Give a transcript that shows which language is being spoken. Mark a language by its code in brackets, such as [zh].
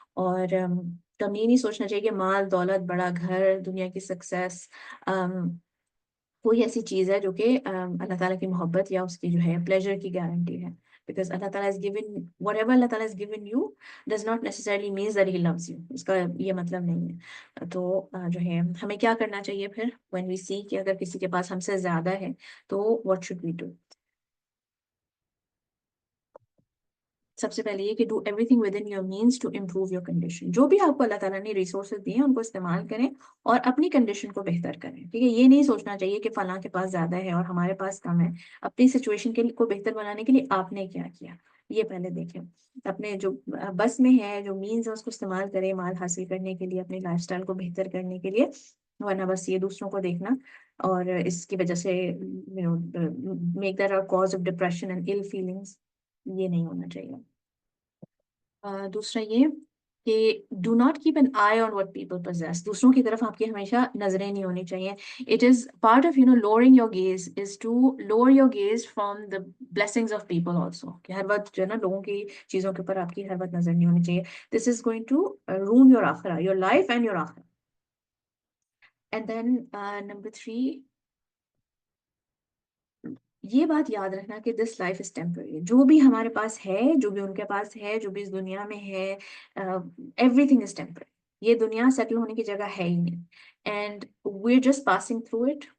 [ur] اور کم یہ نہیں سوچنا چاہیے کہ مال دولت بڑا گھر دنیا کی سکسیس کوئی ایسی چیز ہے جو کہ اللہ تعالیٰ کی محبت یا اس کی جو ہے پلیجر کی گارنٹی ہے. [en] Because اللہ تعالیٰ has given whatever اللہ تعالیٰ has given you does not necessarily means that he loves you. [ur] اس کا یہ مطلب نہیں ہے. تو جو ہے ہمیں کیا کرنا چاہیے پھر [en] when we see [ur] کہ اگر کسی کے پاس ہم سے زیادہ ہے تو [en] what should we do؟ [ur] سب سے پہلے یہ کہ [en] Do everything within your means to improve your condition. [ur] جو بھی آپ کو اللہ تعالیٰ نے ریسورسز دیے ہیں ان کو استعمال کریں اور اپنی کنڈیشن کو بہتر کریں. ٹھیک ہے، یہ نہیں سوچنا چاہیے کہ فلاں کے پاس زیادہ ہے اور ہمارے پاس کم ہے. اپنی سچویشن کو بہتر بنانے کے لیے آپ نے کیا کیا یہ پہلے دیکھیں. اپنے جو بس میں ہے جو مینز ہے اس کو استعمال کریں مال حاصل کرنے کے لیے، اپنے لائف اسٹائل کو بہتر کرنے کے لیے. ورنہ بس یہ دوسروں کو دیکھنا اور اس کی وجہ سے [en] make that are cause of depression and ill feelings، [ur] یہ نہیں ہونا چاہیے. دوسرا یہ کہ [en] Do not keep an eye on what people possess. [ur] دوسروں کی طرف آپ کی ہمیشہ نظریں نہیں ہونی چاہیے. [en] It is part of lowering your gaze is to lower your gaze from the blessings of people also. [ur] کہ ہر وقت جو ہے نا لوگوں کی چیزوں کے اوپر آپ کی ہر وقت نظر نہیں ہونی چاہیے. [en] This is going to ruin your آخرہ، your life and your آخرہ. And then number 3، [ur] یہ بات یاد رکھنا کہ [en] This life is temporary. [ur] جو بھی ہمارے پاس ہے، جو بھی ان کے پاس ہے، جو بھی اس دنیا میں ہے، [en] Everything is temporary. [ur] یہ دنیا سیٹل ہونے کی جگہ ہے ہی نہیں. [en] And we are just passing through it.